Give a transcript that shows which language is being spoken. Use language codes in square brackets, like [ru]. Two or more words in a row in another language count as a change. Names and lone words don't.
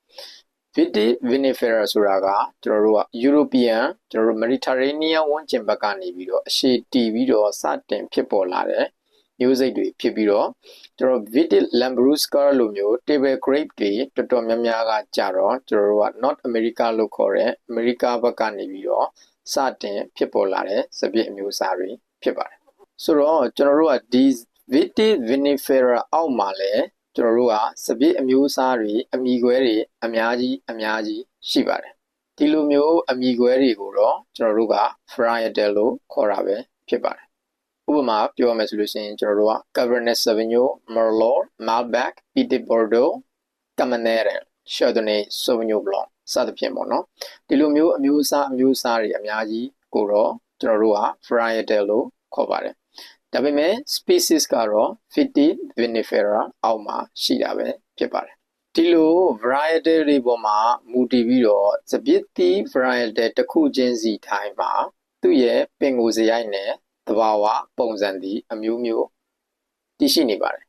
[my] vitis vinifera ဆိုတာကကျွန်တော်တို့က European ကျွန်တော်တို့ Mediterranean ဝန်းကျင်ဘက်ကနေပြီးတော့အရှည်တည်ပြီးတော့စတင်ဖြစ်ပေါ်လာတဲ့မျိုးစိတ်တွေဖြစ်ပြီးတော့ကျွန်တော် vitis lambrusca လိုမျိုး [en] table grape [my] တွေတော်တော်များများကကြတော့ကျွန်တော်တို့က North America လို့ခေါ်တဲ့ America ဘက်ကနေပြီးတော့စတင်ဖြစ်ပေါ်လာတဲ့စပစ်အမျိုးအစားတွေဖြစ်ပါတယ်ဆိုတော့ကျွန်တော်တို့ကဒီ vitis vinifera အောက်မှာလဲကျွန်တော်တို့ကစပစ်အမျိုးအစား တွေအမိခွဲတွေအများကြီးရှိပါတယ်ဒီလိုမျိုးအမိခွဲတွေကိုတော့ကျွန်တော်တို့က varietal လို့ခေါ်တာပဲဖြစ်ပါတယ်ဥပမာပြောရမယ်ဆိုလို့ရှိရင်ကျွန်တော်တို့က Cabernet Sauvignon, Merlot, Malbec, Petit Verdot, Cabernet, Chardonnay, Sauvignon Blanc စသဖြင့်ပေါ့နော်ဒီလိုမျိုးအမျိုးအစားတွေအများကြီးကိုတော့ကျွန်တော်တို့က varietal လို့ခေါ်ပါတယ်ဒါပေ မဲ့ species ကတော့ vitis vinifera အောက်မှာရှိတာပဲဖြစ်ပါတယ်ဒီလို varietal တွေပေါ်မှာမူတည်ပြီးတော့စပစ်တီ varietal တစ်ခုချင်းစီတိုင်းမှာသူ့ရဲ့ပင်ကိုယ်စရိုက်နဲ့သဘာဝပုံစံဒီအမျိုးမျိုးတည်ရှိနေပါတယ်